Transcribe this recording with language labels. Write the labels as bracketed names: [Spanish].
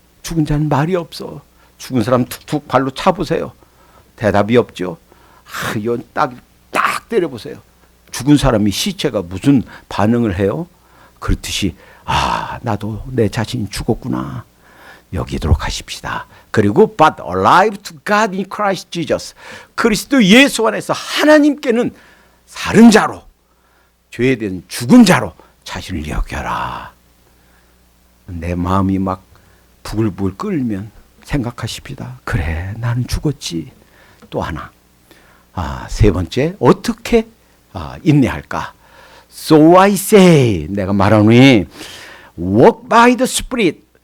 [Korean] 죽은 자는 말이 없어. 죽은 사람 툭툭 발로 차보세요. 대답이 없죠. 이건 딱 때려보세요. 죽은 사람이 시체가 무슨 반응을 해요? 그렇듯이 나도 내 자신이 죽었구나. 여기도록 하십시다. [English] 그리고 but alive to God in Christ Jesus. [Korean] 그리스도 예수 안에서 하나님께는 살은 자로, 죄에 대한 죽은 자로 자신을 여겨라. 내 마음이 막 부글부글 끓면 생각하십시다. 그래, 나는 죽었지. 또 하나. 세 번째, 어떻게 인내할까? [English] So I say, [Korean] 내가 말하노니 [English] walk by the Spirit.